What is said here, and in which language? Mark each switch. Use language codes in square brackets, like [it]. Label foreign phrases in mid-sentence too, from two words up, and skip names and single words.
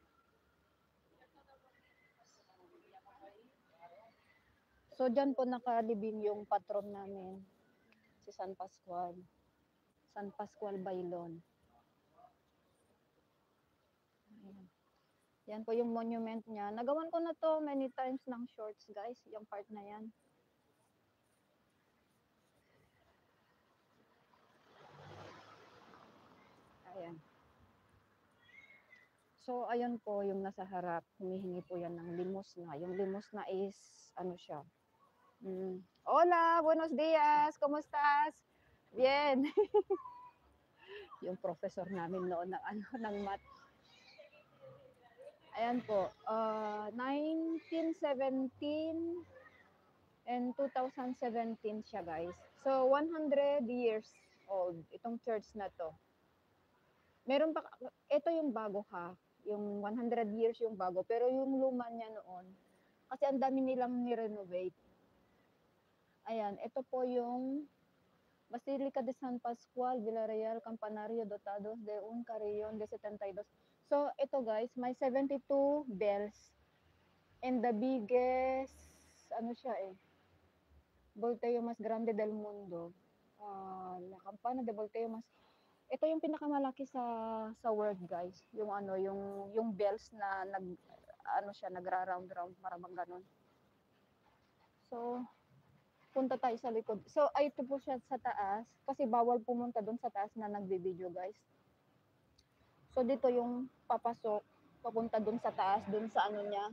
[tl] So, dyan po nakalibing yung patron namin, si San Pascual. San Pascual Bailon. Ayan. Yan po yung monument niya. Nagawan ko na to [en] many times [tl] ng shorts, guys. Yung part na yan. Ayan. So, ayun po yung nasa harap. Humihingi po yan ng limosna. Yung limosna is, ano siya? [es] Hola, buenos días. ¿Cómo estás? Bien. [tl] Yung professor namin noon ng math. Ayan po. 1917 and 2017 siya, guys. So, 100 years old itong church na to. Meron pa, ito yung bago ha. Yung 100 years yung bago. Pero yung luma niya noon, kasi ang dami nilang ni-renovate. Ayan, ito po yung Basilica de San Pascual, Villarreal, Campanario, [es] Dotados de un Carillon de 72. [tl] So, ito guys, may 72 bells. [en] And the biggest, [tl] ano siya [es] volteo mas grande del mundo. La Campana de volteo mas, [tl] ito yung pinakamalaki sa world guys. Yung ano, yung bells na nagra-round, maramang ganun. So, punta tayo sa likod. So, ay ito po siya sa taas. Kasi bawal pumunta doon sa taas na nagbe-video, guys. So, dito yung papasok, papunta doon sa taas, doon sa ano niya.